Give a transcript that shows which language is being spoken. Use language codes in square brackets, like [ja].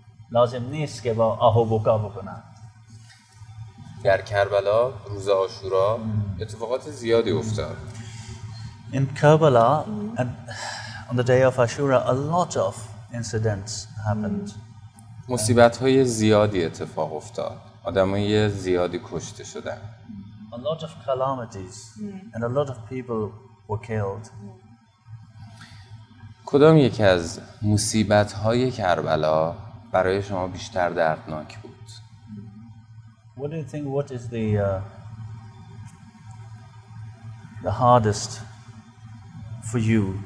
[fa] لازم نیست که با آه و بکا بکنند. در کربلا روز عاشورا اتفاقات زیادی افتاد. [en] In Karbala, on the day of Ashura, a lot of incidents happened. [fa] مصیبت‌های زیادی اتفاق افتاد. آدمای زیادی کشته شدن. [en] A lot of calamities and a lot of people were killed. [fa] کدام یکی از مصیبت‌های کربلا برای شما بیشتر دردناک بود؟ [en] What do you think? What is the hardest for you?